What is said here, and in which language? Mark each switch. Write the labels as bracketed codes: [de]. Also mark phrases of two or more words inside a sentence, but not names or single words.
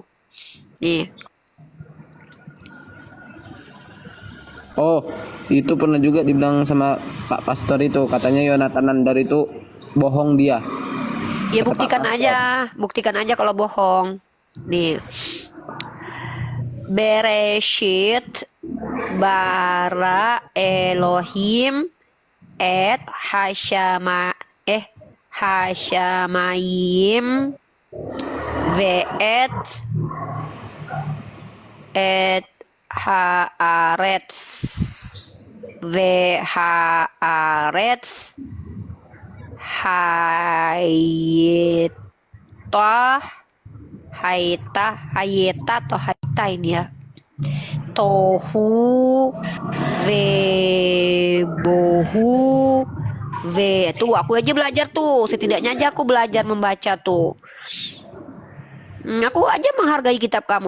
[id] Nih. Oh, itu pernah juga dibilang sama Pak Pastor itu, katanya Yonatan Nandar itu bohong dia. Ya Kata buktikan aja kalau bohong. Nih. [he] בראשית ברא אלוהים את השמים ואת את הארץ. והארץ היתה היתה [id] atau hayta ini ya. [he] תוהו ובוהו ו. [id] Tuh aku aja belajar tuh, setidaknya aja aku belajar membaca tuh. Aku aja menghargai kitab kamu.